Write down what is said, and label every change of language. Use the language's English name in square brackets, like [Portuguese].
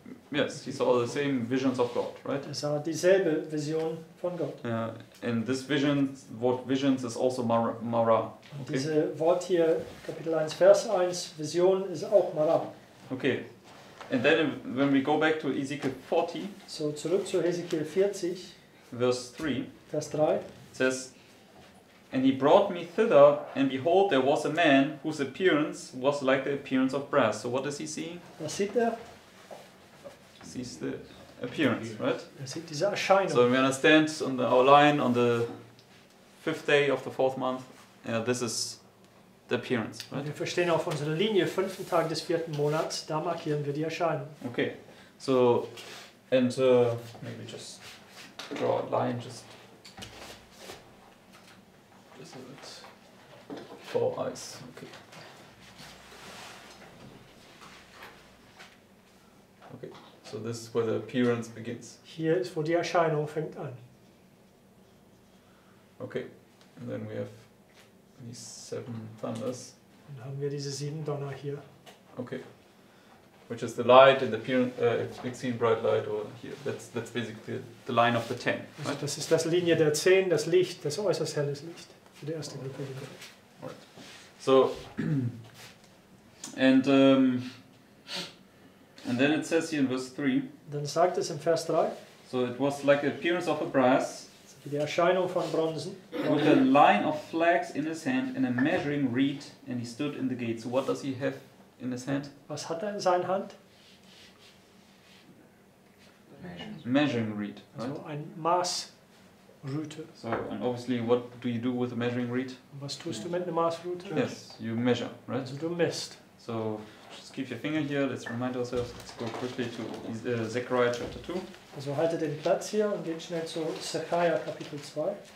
[English] Yes, he saw the same visions of God, right? [German] Er sah dieselbe Vision von Gott. [English] And this vision, word visions is also Mara. [German] Und diese Wort hier, Kapitel 1, Vers 1, Vision ist auch Mara. [English] Okay, and then when we go back to Ezekiel 40, [German] So, zurück zu Hesekiel 40, [English] verse 3, [German] Vers 3. [English] it says, and he brought me thither, and behold, there was a man whose appearance was like the appearance of brass. So what does he see? [German] Was sieht er? [English] He sees the appearance, right? [German] Er sieht diese Erscheinung. [English] So we understand on our line on the 5th day of the 4th month, this is the appearance, right? [German] Wir verstehen auf unserer Linie, 5. Tag des 4. Monats, da markieren wir die Erscheinung. [English] Okay, so, and maybe just draw a line, just a bit for eyes, okay. Okay, so this is where the appearance begins. [German] Hier ist, wo die Erscheinung fängt an. [English] Okay, and then we have these 7 thunders. [German] Dann haben wir diese 7 Donner hier. [English] Okay, which is the light and the appearance, exceeding bright light, or here, that's basically the line of the 10, [German] Also [English] right? [German] das ist das Linie der 10, das Licht, das äußerst helles Licht. Für die erste Gruppe. [English] Right. So, and then it says here in verse 3, [German] Dann sagt es im Vers 3, [English] so it was like the appearance of a brass, [German] die Erscheinung von Bronzen, [English] with a line of flax in his hand and a measuring reed, and he stood in the gate. So what does he have in his hand? [German] was hat er in seiner Hand? [English] Measuring reed, right? [German] Also ein Maßrute. [English] So, and obviously what do you do with a measuring reed? [German] Und was tust du mit einer Maßrute? [English] Yes, you measure, right? [German] Also du misst. [English] So just keep your finger here, let's remind ourselves, let's go quickly to Zechariah chapter 2. [German] Also haltet den Platz hier und geht schnell zu Zechariah Kapitel 2.